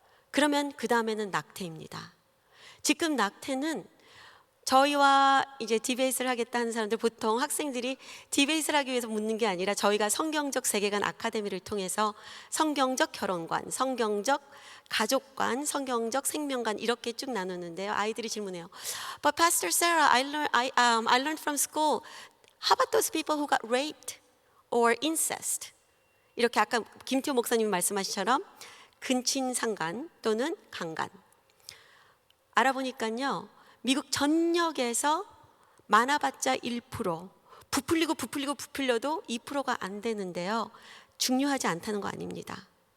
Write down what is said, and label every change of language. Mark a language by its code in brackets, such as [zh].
[ko] 그러면 그 다음에는 낙태입니다. 지금 낙태는 저희와 이제 디베이트를 하겠다 하는 사람들, 보통 학생들이 디베이트를 하기 위해서 묻는 게 아니라 저희가 성경적 세계관 아카데미를 통해서 성경적 결혼관, 성경적 가족관, 성경적 생명관 이렇게 쭉 나누는데요. 아이들이 질문해요. [en] But Pastor Sarah, I learned from school. How about those people who got raped or incest? [ko] 이렇게 아까 김태호 목사님이 말씀하신처럼 근친상간 또는 강간. 알아보니까요, 미국 전역에서 많아봤자 1%, 부풀려도 2%가 안 되는데요. 중요하지 않다는 거 아닙니다.